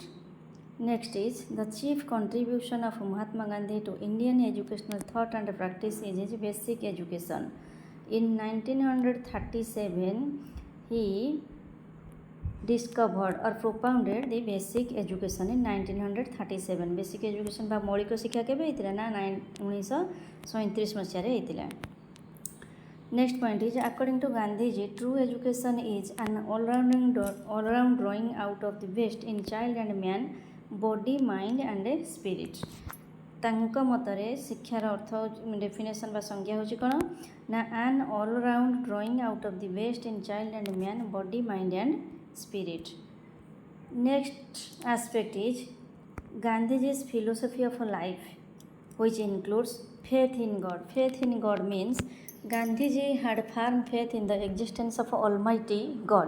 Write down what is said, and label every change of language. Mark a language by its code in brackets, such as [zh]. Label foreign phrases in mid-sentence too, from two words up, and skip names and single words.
[en] Next is the chief contribution of Mahatma Gandhi to Indian educational thought and practice is his basic education. In 1937 he discovered or propounded the basic education in 1937. Basic education [or] ବା ମୌଳିକ ଶିକ୍ଷା କେବେ ହେଇଥିଲା ନା 1937 ମସିହାରେ ହେଇଥିଲା. [en] Next point is according to Gandhiji, true education is an all-round drawing out of the best in child and man, body, mind and spirit. [or] ତାଙ୍କ ମତରେ ଶିକ୍ଷାର ଅର୍ଥ ଡେଫିନେସନ୍ ବା ସଂଜ୍ଞା ହେଉଛି କ'ଣ ନା [en] an all-round drawing out of the best in child and man, body, mind and spirit. Next aspect is Gandhiji's philosophy of life, which includes faith in God. Faith in God means Gandhiji had firm faith in the existence of Almighty God.